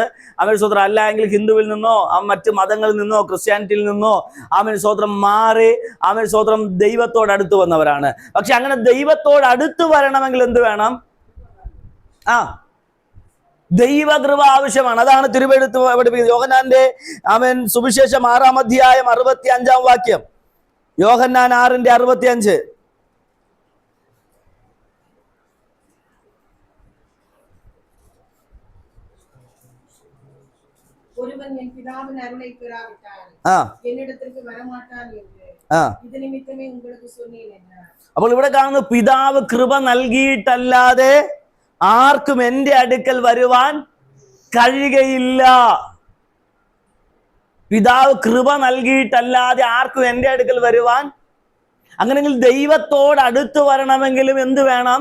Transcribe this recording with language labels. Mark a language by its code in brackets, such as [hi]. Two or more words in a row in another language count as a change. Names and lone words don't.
[ml] അവർ സ്വത്രം അല്ല എങ്കിൽ ഹിന്ദുവിൽ നിന്നോ മറ്റ് മതങ്ങളിൽ നിന്നോ ക്രിസ്ത്യാനിറ്റിയിൽ നിന്നോ സ്വത്രം മാറി സ്വത്രം ദൈവത്തോട് അടുത്ത് വന്നവരാണ്. പക്ഷെ അങ്ങനെ ദൈവത്തോട് അടുത്ത് വരണമെങ്കിൽ എന്ത് വേണം? ദൈവകൃപ ആവശ്യമാണ്. അതാണ് തിരുവെഴുത്ത് പഠിപ്പിക്കുന്നത്. യോഹന്നാന്റെ സുവിശേഷം 6-ാം അധ്യായം 65-ാം വാക്യം. യോഹന്നാൻ 6:65. [ta] ஒருவன் என் பிதாவின் அருளை பெறாவிட்டால் என்னிடத்திற்கு வரமாட்டான் என்று இது நிமித்தமே உங்களுக்கு சொன்னேன் என்றார். [ml] അപ്പോൾ ഇവിടെ കാണുന്നു, പിതാവ് കൃപ നൽകിയിട്ടല്ലാതെ ആർക്കും എന്റെ അടുക്കൽ വരുവാൻ കഴിയുകയില്ല. പിതാവ് കൃപ നൽകിയിട്ടല്ലാതെ ആർക്കും എന്റെ അടുക്കൽ വരുവാൻ. അങ്ങനെയെങ്കിൽ ദൈവത്തോട് അടുത്ത് വരണമെങ്കിലും എന്ത് വേണം?